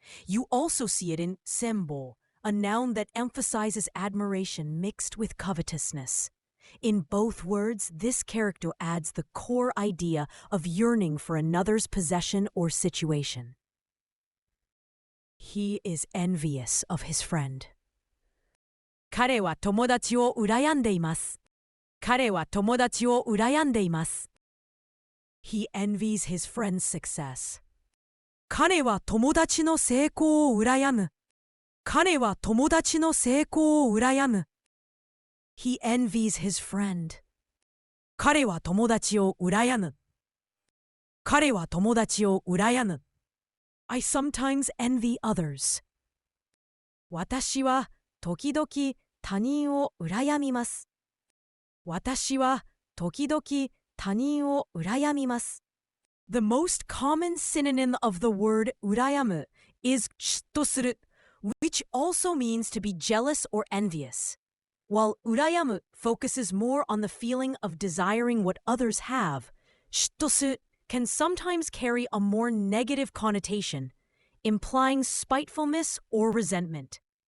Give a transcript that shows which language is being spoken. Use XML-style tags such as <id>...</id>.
<en>You also see it in senbo, a noun that emphasizes admiration mixed with covetousness. In both words, this character adds the core idea of yearning for another's possession or situation. He is envious of his friend.</en> <ja>彼は友達を羨んでいます。彼は友達を羨んでいます。</ja> <en>He envies his friend's success.</en> <ja>彼は友達の成功を羨む。彼は友達の成功を羨む。</ja> <en>He envies his friend.</en> <ja>彼は友達を羨む。彼は友達を羨む。</ja> <en>I sometimes envy others.</en> <ja>私は時々他人を羨みます。私は時々他人を羨みます。</ja> <en>The most common synonym of the word 羨む is 嫉妬する, which also means to be jealous or envious. While 羨む focuses more on the feeling of desiring what others have, 嫉妬する can sometimes carry a more negative connotation, implying spitefulness or resentment.</en>